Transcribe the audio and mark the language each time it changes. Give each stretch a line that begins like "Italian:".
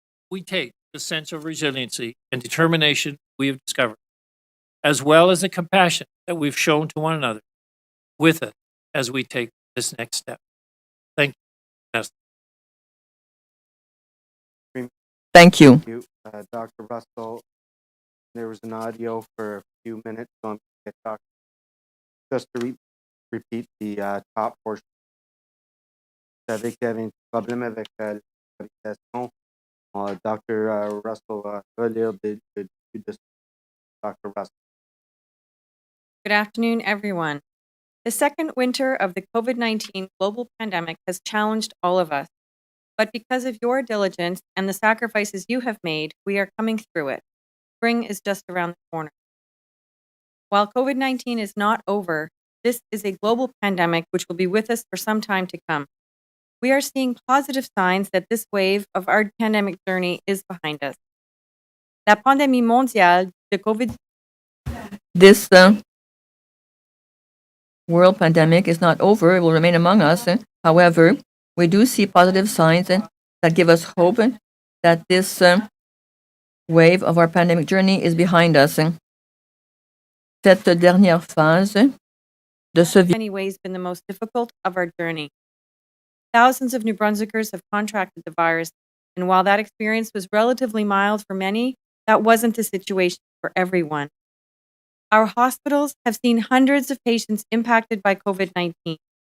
English: we take the sense of resiliency and determination we have discovered, as well as the compassion that we've shown to one another, with us as we take this next step. Thank you. Vanessa. Thank you. Thank you, Dr. Russell. There was an audio for a few minutes, so I'm going to get Dr. Just to repeat the top portion.
French: Vous savez qu'il y avait un problème avec la validation. Dr. Russell va relire le début de Dr. Russell.
English: Good afternoon, everyone. The second winter of the COVID-19 global pandemic has challenged all of us. But because of your diligence and the sacrifices you have made, we are coming through it. Spring is just around the corner. While COVID-19 is not over, this is a global pandemic which will be with us for some time to come. We are seeing positive signs that this wave of our pandemic journey is behind us.
French: La pandémie mondiale de COVID
English: This world pandemic is not over. It will remain among us. However, we do see positive signs that give us hope that this wave of our pandemic journey is behind us.
French: Cette dernière phase de ce
English: in many ways been the most difficult of our journey. Thousands of New Brunswickers have contracted the virus, and while that experience was relatively mild for many, that wasn't the situation for everyone. Our hospitals have seen hundreds of patients impacted by COVID-19.